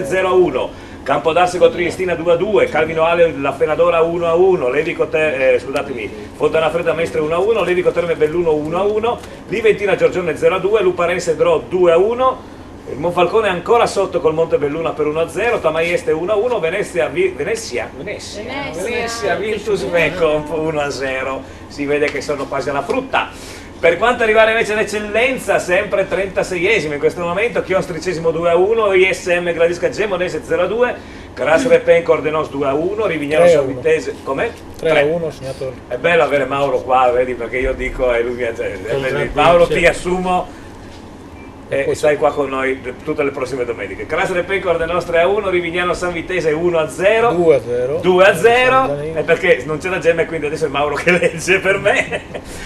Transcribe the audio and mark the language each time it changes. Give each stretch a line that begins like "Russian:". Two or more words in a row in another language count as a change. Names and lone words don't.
Italian: 0-1, Campo d'Arsego Triestina 2-2, Calvino Ale La Fenadora 1-1, Fontana Fredda Mestre 1-1, Levico Terme Belluno 1-1, Liventina Giorgione 0-2, Luparense Dro 2-1, il Monfalcone ancora sotto col Montebelluna per 1-0, Tamaieste 1-1, Venezia Virtus Vecco 1-0, si vede che sono quasi alla frutta. Per quanto arrivare invece all'eccellenza, sempre 36esimo in questo momento, Chiostricesimo 2-1, ISM Gradisca Gemonese 0-2, Cras Repen Cordenos 2-1, Rivignano Sanvitese, com'è? 3-1 segnato. È bello avere Mauro qua, vedi, perché io dico e lui mi attende. Mauro, ti assumo e stai qua con noi tutte le prossime domeniche. Cras Repen Cordenos 3-1, Rivignano Sanvitese 1-0, 2-0, e perché non c'è la gemma e quindi adesso è Mauro che legge per me.